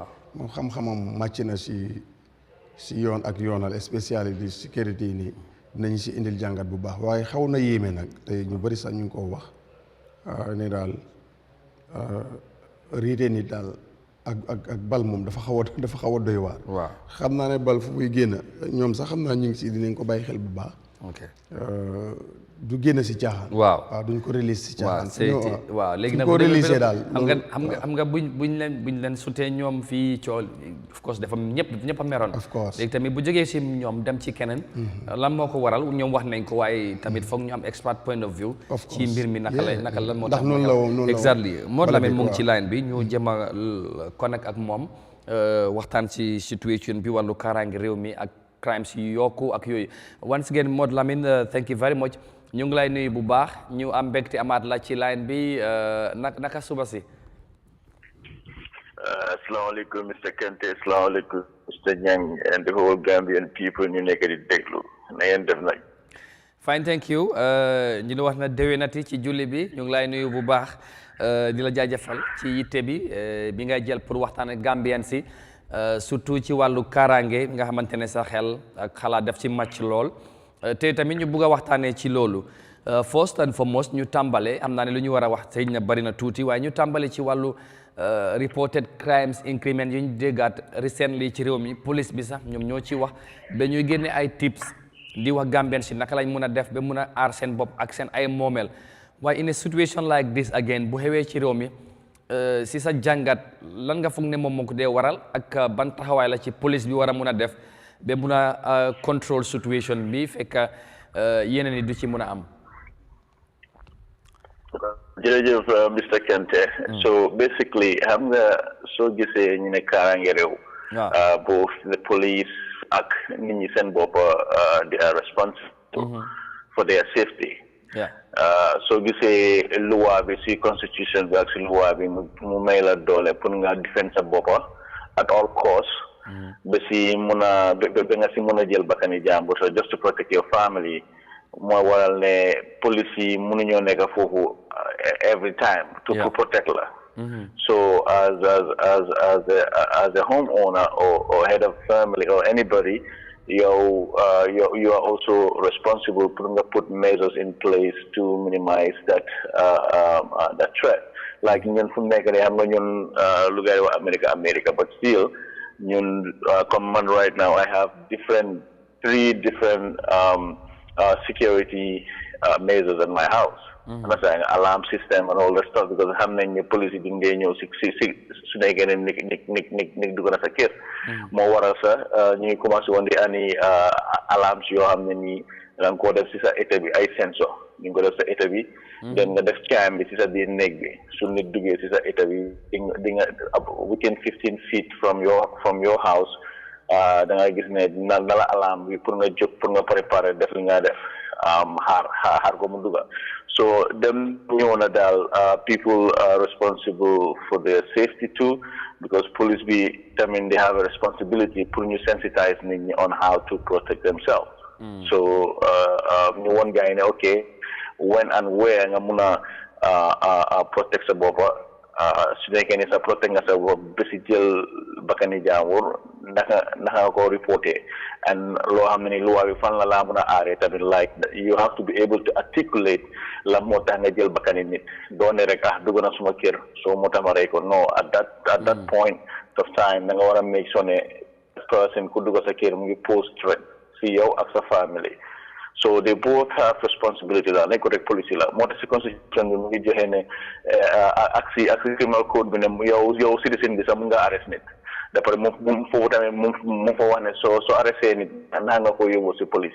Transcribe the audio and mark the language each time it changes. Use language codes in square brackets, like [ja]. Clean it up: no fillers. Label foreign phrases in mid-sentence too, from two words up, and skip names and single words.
[wo] moom xam-xamam màcc na si yoon ak yoonal spécialité sécurité yi nii nañu si indil jàngat bu baax waaye xaw na yéeme nag te ñu bëri sax ñu ngi koo wax ne daal riite nit daal ak bal moom dafa xaw a doy waar. waaw xam naa ne bal fu muy génn ñoom sax xam naa ñu ngi si dinañ ko bàyyi xel bu baax. ok du génn si caaxaan. waaw duñ ko release si caaxaan. waaw léegi nag ko release daal. xam nga buñ leen sutee ñoom fii cool [en] of course [wo] dafa ñëpp a meroon. [en] of course [wo] léegi tamit bu jógee si ñoom dem ci keneen. lan moo ko waral ñoom wax nañ ko waaye tamit foog ñu am [en] expert point of view. [wo] ci mbir mi naka lan moo tax. ndax noonu la woon exactly Modou Lamine mu ngi ci line bi ñu jëm a connect ak moom waxtaan ci situation bi wàllu kaaraange réew mi ak crimes yi yokku ak yooyu [en] once again [wo] Modou Lamine [en] thank you very much. [wo] ñu ngi lay nuyu bu baax ñu am mbégte amaat la ci line bi naka suba si. asalaamaaleykum Mr Kente asalaamaaleykum Mr Niang [en] and the whole Gambian people [wo] ñu nekk di déglu na ngeen def nag. [en] fine thank you [wo] ñu ngi wax na déwénati ci julli bi ñu ngi lay nuyu bu baax di la jaajëfal ci yitte bi ngay jël pour waxtaan ak Gambien si surtout ci wàllu kaaraange nga xamante ne sa xel ak xalaat def ci màcc lool. te tamit ñu bugg a waxtaanee ci loolu [en] first and foremost [wo] ñu tàmbale am naa ne lu ñu war a wax sëñ na bari na tuuti waaye ñu tàmbale ci wàllu [en] reported crimes increment [wo] yu ñu déggaat recently ci réew mi police bi sax ñoom ñoo ci wax dañuy génne ay tips di wax Gambien si naka lañ mun a def ba mun a aar seen bopp ak seen ay moomeel waaye [en] in a situation like this again [wo] bu xewee ci réew mi si sa jàngat lan nga foog ne moom moo ko dee waral ak ban taxawaay la ci police bi war a mun a def ba mun a [en] control situation [wo] bi fekk yeneen yi du ci mun a am. jërëjëf Mr Kente. so basically xam nga soo gisee ñu ne kaaraange réew. [en] both the police [wo] ak nit ñi seen bopp [en] they are responsible for their safety. [wo] soo gisee loi bi si constitution bi ak si loi bi mu may la doole pour nga defend sa bopp [en] at all costs. [wo] ba si mun a ba nga si mun a jël bakkani jàmbur [en] so just to protect your family [wo] moo waral ne police yi mënuñoo nekk foofu [en] every time to protect la So as a homeowner or head of family or anybody, you are also responsible to put measures in place to minimize that threat. Like [wo] ñun fu nekk ne xam nga ñun lu ngay wax America, [en] but still [wo] ñun comme man [en] right now I have three different security measures in my house. Understand, alarm system and all that stuff, because [wo] xam nañ ne police yi duñ dee ñëw si su nekkee ne nit dugg na sa kër. Moo waral sa ñu ngi commencé woon di ani alarms yoo xam ne nii da nga koo def si sa état bi ay sensor ñu ngi ko def sa état bi. Den nga def caam bi si sa biir néeg bi su nit duggee si sa état bi di nga [en] within 15 feet from your house [wo] da nga gis ne na la alarme bi pour nga jóg pour nga préparer def li nga def xaar ko mu dugga. [en] So them people are responsible for their safety too, because police they have a responsibility to sensitize on how to protect themselves. So one guy okay, when and where [wo] nga muna protect sa bopa su nekkee ne sa protect nga sa bopp bisi jël bakani jaambur naka ko reporté, and loo xam ne ni loi bi fan la mën a aaree tamit, [en] like you have to be able to articulate [wo] la moo tax nga jël bakani nit doone rek dugg na suma kër soo moo tax ma rey ko. [en] No, at that point of time [wo] da nga war a [en] make sure [wo] ne person ku dugg sa kër mu ngi pose threat si yow ak sa family. [en] So they both have responsibility [wo] la nekk rek police la moo tax si constitution bi mu ngi joxe ne ak si [en] criminal code [wo] bi ne yow citizen bi sax mu nga arrest nit d'après mu foofu tamit mu fa wax ne soo arrêté nit naa nga ko yóbbu si police yi.